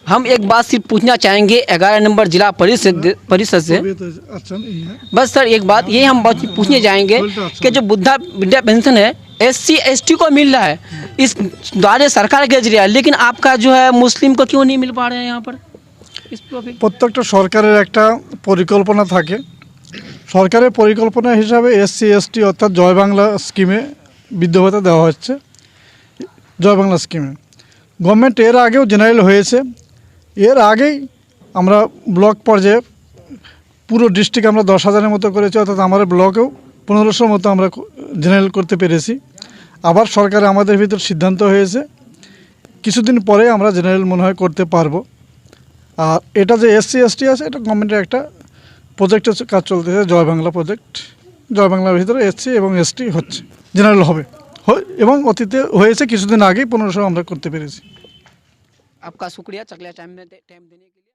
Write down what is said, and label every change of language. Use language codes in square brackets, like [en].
[hi] हम एक बात सिर्फ पूछना चाहेंगे 11 नंबर जिला परिषद से। बस सर एक बात ये हम बात पूछने जाएंगे कि जो वृद्धा पेंशन है SC ST को मिल रहा है इस द्वारे सरकार के जरिए, लेकिन आपका जो है मुस्लिम को क्यों नहीं मिल पा रहे हैं यहाँ पर इस पर? [bn] প্রত্যেকটা সরকারের একটা পরিকল্পনা থাকে। সরকারের পরিকল্পনা হিসাবে SC ST অর্থাৎ জয় বাংলা স্কিমে বৃদ্ধ ভাতা দেওয়া হচ্ছে। জয় বাংলা স্কিমে গভর্নমেন্ট এর আগেও জেনারেল হয়েছে। এর আগেই আমরা ব্লক পর্যায়ে পুরো ডিস্ট্রিক্ট আমরা 10,000-এর মতো করেছি, অর্থাৎ আমাদের ব্লকেও 1500 মতো আমরা জেনারেল করতে পেরেছি। আবার সরকার আমাদের ভিতর সিদ্ধান্ত হয়েছে কিছুদিন পরে আমরা জেনারেল মনে হয় করতে পারবো। আর এটা যে SC ST আছে এটা গভর্নমেন্টের একটা প্রজেক্টের কাজ চলতেছে, জয় বাংলা প্রজেক্ট। জয় বাংলার ভিতরে SC এবং ST হচ্ছে, জেনারেল হবে এবং অতীতে হয়েছে কিছুদিন আগেই 1500 আমরা করতে পেরেছি। [hi] आपका शुक्रिया चकलिया टाइम देने के लिए।